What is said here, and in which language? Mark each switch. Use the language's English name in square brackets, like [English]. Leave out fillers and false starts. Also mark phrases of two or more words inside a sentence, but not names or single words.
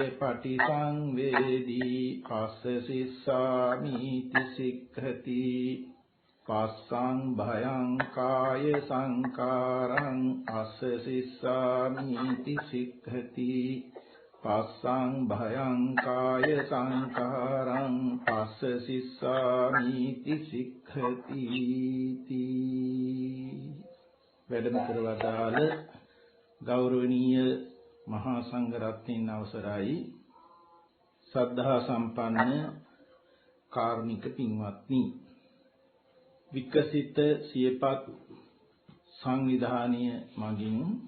[Pali] පටිසංවේදී අස්ස සිස්සාමීති සික්ඛති පස්සං භයං කාය සංකාරං අස්ස සිස්සාමීති සික්ඛති පස්සං භයං කාය සංකාරං පස්ස සිස්සාමීති සික්ඛති [Sinhala] වැඩම කරවදාල ගෞරවනීය මහා සංඝ රත්නයන් අවසරයි සද්ධා සම්පන්න කාරුණික පින්වත්නි විකසිත සියපත් සංවිධානීය මගින්